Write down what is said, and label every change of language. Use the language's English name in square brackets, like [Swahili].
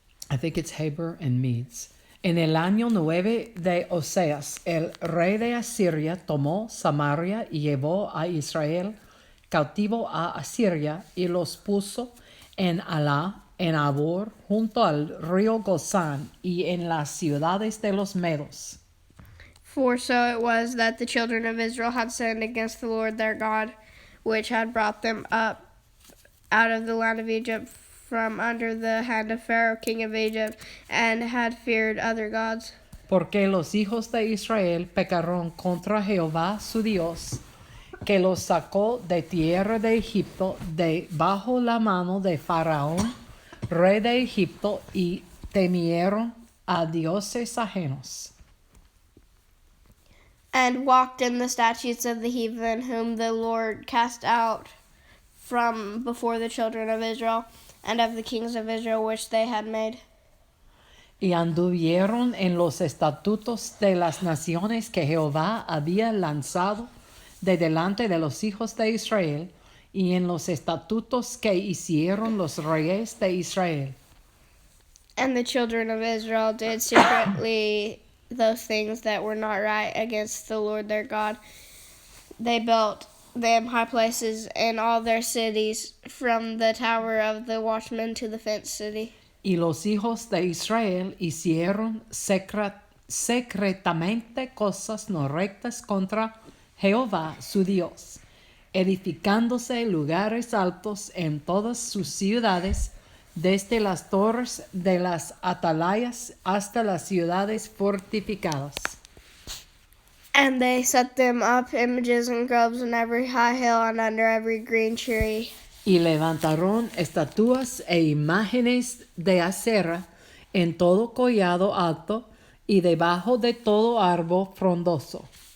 [English] I think it's Heber and Medes. [Spanish] En el año 9 de Oseas, el rey de Asiria tomó Samaria y llevó a Israel cautivo a Asiria y los puso en Alá, en Abor, junto al río Gozán y en las ciudades de los Medos. [English] For so it was that the children of Israel had sinned against the Lord their God, which had brought them up out of the land of Egypt from under the hand of Pharaoh, king of Egypt, and had feared other gods. [Spanish] Porque los hijos de Israel pecaron contra Jehová su Dios, que los sacó de tierra de Egipto, de bajo la mano de Faraón, rey de Egipto, y temieron a dioses ajenos. [English] And walked in the statutes of the heathen, whom the Lord cast out from before the children of Israel, and of the kings of Israel which they had made. [Spanish] Y anduvieron en los estatutos de las naciones que Jehová había lanzado de delante de los hijos de Israel, y en los estatutos que hicieron los reyes de Israel. [English] And the children of Israel did secretly those things that were not right against the Lord their God. They built them high places in all their cities, from the tower of the watchman to the fenced city. [Spanish] Y los hijos de Israel hicieron secretamente cosas no rectas contra Jehová su Dios, edificándose lugares altos en todas sus ciudades, desde las torres de las atalayas hasta las ciudades fortificadas. [English] And they set them up images and groves in every high hill and under every green tree. [Spanish] Y levantaron estatuas e imágenes de acera en todo collado alto y debajo de todo árbol frondoso.